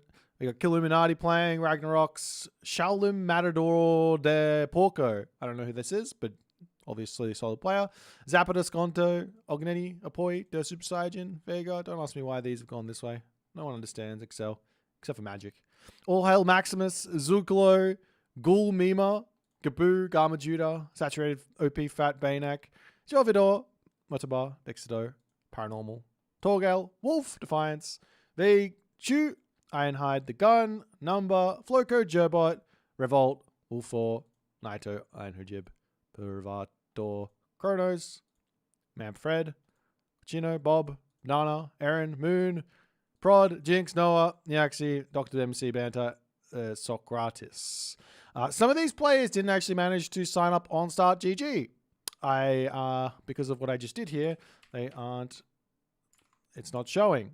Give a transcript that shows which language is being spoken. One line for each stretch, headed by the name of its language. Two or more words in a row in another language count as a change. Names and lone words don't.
English: We got Killuminati playing, Ragnaroks, Shaolin Matador de Porco. I don't know who this is, but obviously a solid player. Zapata, Sconto, Ogneni, Apoy, Der Super Saiyan, Vega. Don't ask me why these have gone this way. No one understands Excel, except for Magic. All Hail Maximus, Zuklo, Ghoul Mima, Gaboo, Garma Judah, Saturated OP Fat Banak, Jovidor, Motobar, Dexado, Paranormal, Torgal, Wolf, Defiance, V, Chu, Ironhide, The Gun, Number, Floco, Gerbot, Revolt, Wolfor, Naito, Ironhojib, Pervator, Kronos, Manfred, Chino, Bob, Nana, Aaron, Moon, Prod, Jinx, Noah, Niaxi, Dr. MC, Banta, Socrates. Some of these players didn't actually manage to sign up on Start GG. Because of what I just did here, it's not showing.